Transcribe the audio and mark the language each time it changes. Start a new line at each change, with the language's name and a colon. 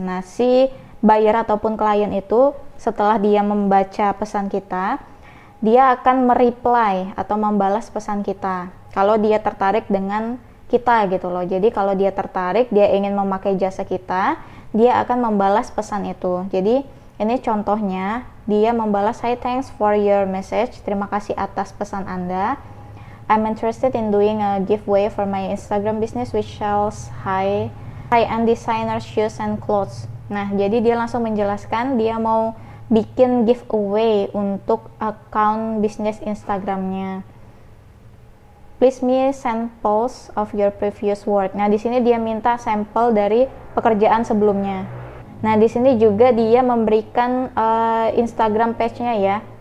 Indonesian: Nah, si buyer ataupun klien itu setelah dia membaca pesan kita, dia akan mereply atau membalas pesan kita kalau dia tertarik dengan kita gitu loh. Jadi kalau dia tertarik, dia ingin memakai jasa kita, dia akan membalas pesan itu. Jadi ini contohnya, dia membalas,
English: "Hi, thanks for your message.
Indonesian: Terima kasih atas pesan Anda.
English: I'm interested in doing a giveaway for my Instagram business which sells high-end designer shoes and clothes."
Indonesian: Nah, jadi dia langsung menjelaskan dia mau bikin giveaway untuk account bisnis Instagramnya.
English: Please me samples of your previous work.
Indonesian: Nah, di sini dia minta sampel dari pekerjaan sebelumnya. Nah, di sini juga dia memberikan Instagram page-nya ya.